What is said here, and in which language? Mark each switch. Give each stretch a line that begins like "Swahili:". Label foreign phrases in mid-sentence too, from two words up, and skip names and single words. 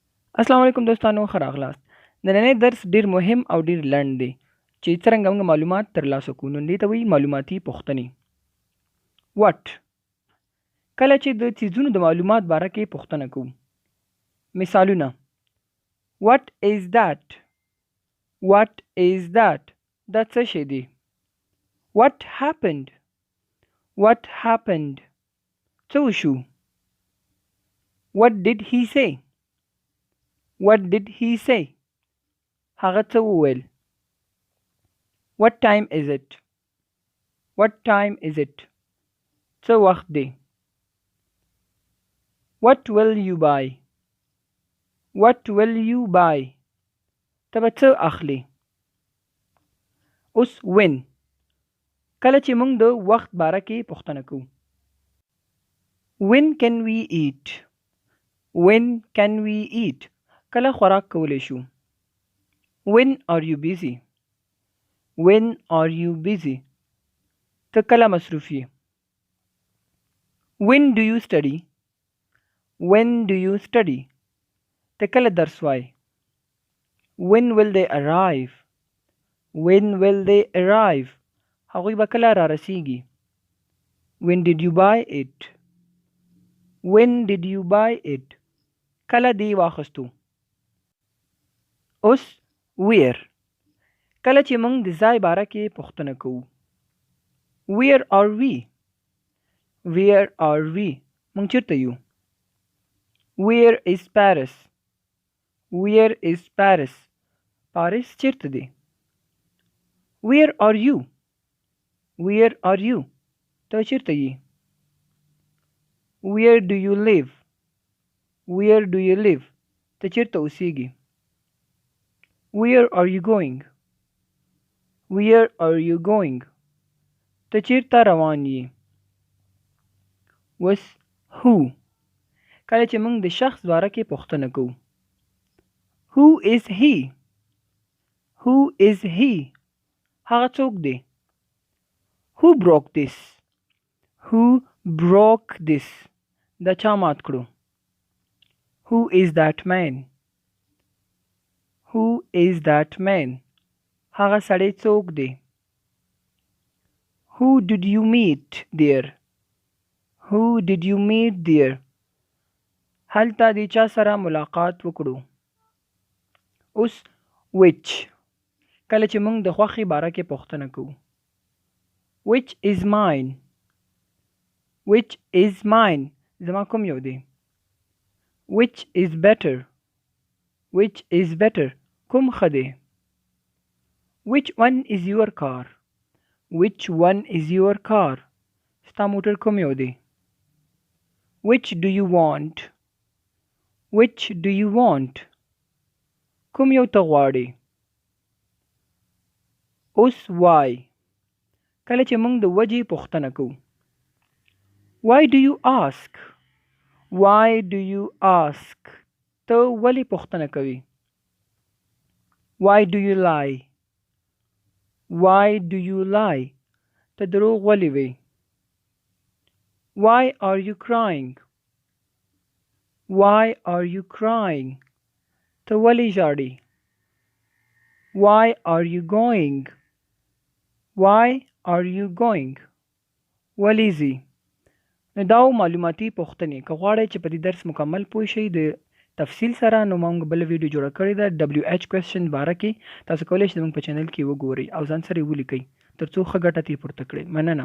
Pashto: السلام علیکم دوستانو، ښه راغلاست. نننی درس ډیر مهم او ډیر لنډ دی چې څرنګه موږ معلومات ترلاسه کوو. نو دې ته وایي معلوماتي پوښتنې. وټ کله چې د څیزونو د معلومات باره کې پوښتنه کوو. مثالونه:
English: What is that? What is that?
Pashto: دا څه شی دی؟
English: What happened? What happened?
Pashto: څه وشو؟
English: What did he say? What did he say?
Pashto: هغه څه وویل؟
English: What time is it? What time is it?
Pashto: څه وخت دی؟
English: What will you buy? What will you buy?
Pashto: ته به څه اخلي؟ اوس when کله چې موږ د وخت باره کې پوښتنه کوو.
English: When can we eat? When can we eat?
Pashto: کله خوراک کولی شو.
English: When are you busy? When are you busy?
Pashto: ته کله مصروف یې.
English: When do you study? When do you study?
Pashto: ته کله درس وای.
English: When will they arrive? When will they arrive?
Pashto: هغوی به کله را رسیږي.
English: When did you buy it? When did you buy it?
Pashto: کله دی واخستو. اوس where کله چې موږ د ځای باره کې پوښتنه کوو.
English: Where are we? Where are we?
Pashto: موږ چیرته یو.
English: Where is Paris? Where is Paris?
Pashto: پاریس چیرته دی.
English: Where are you? Where are you?
Pashto: ته چیرته یې.
English: Where do you live? Where do you live?
Pashto: ته چیرته اوسیږي.
English: Where are you going? Where are you going?
Pashto: ته چیرته روان یې. وس who کله چې موږ د شخص باره کې پوښتنه کوو.
English: Who is he? Who is he?
Pashto: هغه څوک دی.
English: Who broke this? Who broke this?
Pashto: دا چا مات کړو.
English: Who is that man? Who is that man?
Pashto: هغه سړی څوک دی.
English: Who did you meet there? Who did you meet there?
Pashto: هلته د چا سره ملاقات وکړو. اوس which کله چې موږ د خوښې باره کې پوښتنه کوو.
English: Which is mine? Which is mine?
Pashto: زما کوم یو دی.
English: Which is better? Which is better?
Pashto: کوم ښه دی.
English: Which one is your car? Which one is your car?
Pashto: ستا موټر کوم یو دی.
English: Which do you want? Which do you want?
Pashto: کوم یو ته غواړي. اوس why کله چې موږ د وجې پوښتنه کوو.
English: Why do you ask? Why do you ask?
Pashto: ته ولې پوښتنه کوي.
English: Why do you lie? Why do you lie?
Pashto: ته دروغ ولې وی.
English: Why are you crying? Why are you crying?
Pashto: ته ولې ژاړې.
English: Why are you going? Why are you going?
Pashto: ولې ځې. نو دا معلوماتي پوښتنې. که غواړئ چې په دې درس مکمل پوه شئ د تفصیل سره، نو موږ بله ویډیو جوړه کړې ده
English: WH question
Pashto: باره کې. تاسو کولی شئ زموږ په چینل کې وګورئ او ځان سره یې ولیکئ تر څو ښه ګټه ترې پورته کړئ.